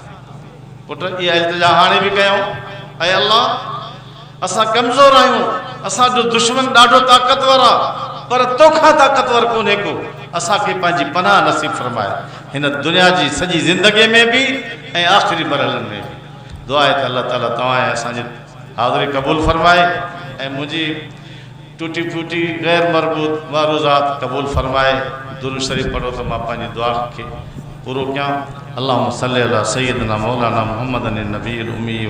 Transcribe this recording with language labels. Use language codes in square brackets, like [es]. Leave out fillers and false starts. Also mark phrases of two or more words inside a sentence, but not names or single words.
[sd] पुट इहा इल्तिजा हाणे बि कयूं, ऐं अल्लाह असां कमज़ोर आहियूं, असांजो दुश्मन ॾाढो ताक़तवर आहे पर तोखां ताक़तवर कोन्हे को, असांखे पंहिंजी पनाह नसीब फरमाए हिन दुनिया जी सॼी ज़िंदगीअ में बि ऐं आख़िरी मरहलनि में बि। दुआ आहे त अल्लाह ताला तव्हां असांजी हाज़िरी क़बूल फरमाए ऐं मुंहिंजी टूटी फूटी गैर मरबूत वारूज़ात क़बूल फरमाए। दुरूद शरीफ़ पढ़ो त मां पंहिंजी दुआ खे पूरो कयां। [ar] اللهم صل على سيدنا مولانا محمد النبي الأمي.